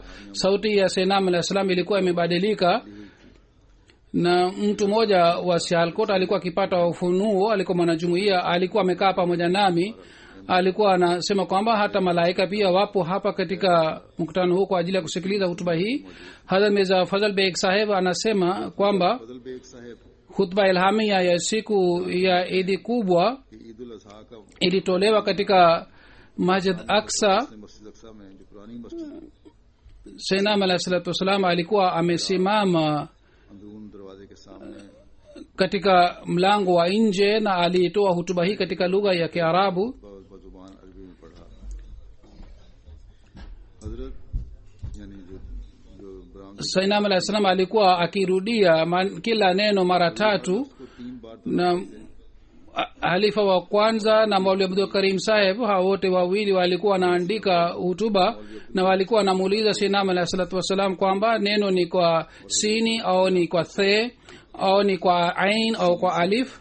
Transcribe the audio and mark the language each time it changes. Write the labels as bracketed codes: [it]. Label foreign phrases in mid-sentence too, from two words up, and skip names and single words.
[sw] Sauti ya Sayyidina [ar] عليه السلام [sw] ilikuwa imebadilika, na mtu mmoja wa Sialkot alikuwa akipata ufunuo, alikuwa mwanajumuiya, alikuwa amekaa pamoja nami. Alikuwa anasema kwamba hata malaika pia wapo hapa katika mkutano huu kwa ajili ya kusikiliza hutuba hii. Hazrat Mirza Fazal Beg Saheb anasema kwamba [ur] فضل بیگ صاحب [sw] khutba ilhamia ya siku ya Idi kubwa [ur] کی عید الاضحیٰ کا [sw] ilitolewa katika Masjid Aqsa. [ur] مسجد اقصیٰ میں جو پرانی مسجد [sw] Sayyidina [ar] عليه الصلاة والسلام [sw] alikuwa amesimama [ur] اندرون دروازے کے سامنے [sw] katika mlango wa nje na alitoa hutuba hii katika lugha ya Kiarabu. [ur] بزبان عربی میں پڑھا۔ حضرت یعنی جو برآمدگی [sw] Sayyidina [ar] عليه السلام [sw] alikuwa akirudia kila neno mara tatu, [ur] کو 3 بار [sw] na halifa wa kwanza na Maulvi Abdul Karim Saheb, hao wote wawili walikuwa wanaandika hutuba na walikuwa wanamuuliza Sayyidina [ar] عليه الصلاة والسلام [sw] kwamba neno ni kwa sini au ni kwa the au ni kwa ain au kwa alif.